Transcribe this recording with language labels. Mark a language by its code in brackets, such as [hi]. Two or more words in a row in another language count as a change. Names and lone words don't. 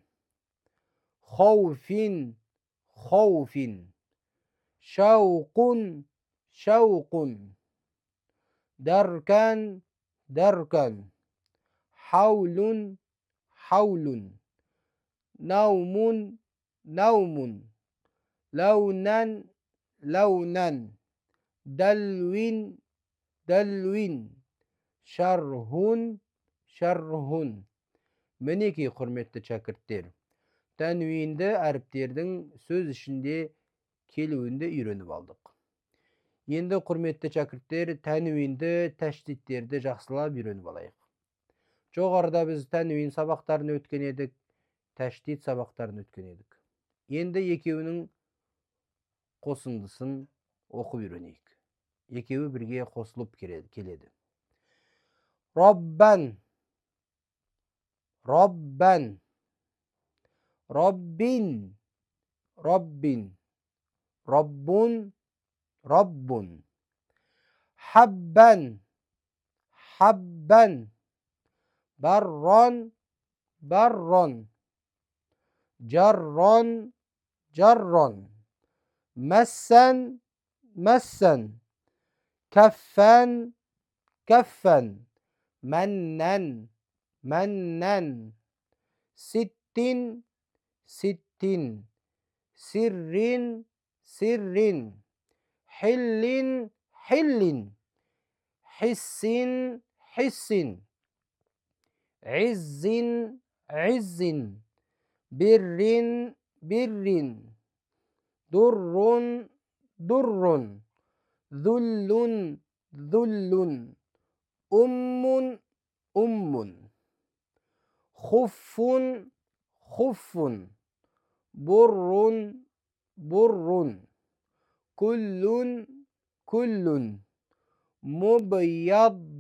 [ar] خوف, خوف, شوق, شوق, دركا دركا حول حول نوم نوم لونا لونا دلو دلو شرح شرح. [kk] Мінекей құрметті шәкірттер, тәнвинді әріптердің сөз ішінде келуінде үйреніп алдық. Енді құрметті шәкірттер, тәнвинді, тәштиттерді жақсылап үйреніп алайық. Жоғарыда біз тәнвин сабақтарын өткен едік, тәштит сабақтарын өткен едік. Енді екеуінің қосындысын оқып үйренейік. Екеуі бірге қосылып келеді. [ar] Роббан ربا رب رب رب رب حبا حبا برا برا جرا جرا مسا مسا كفا كفا منا منا ست ست سر سر حل حل حس حس عز عز بر بر در در ذل ذل أم خف خف بر بر كل كل مبيض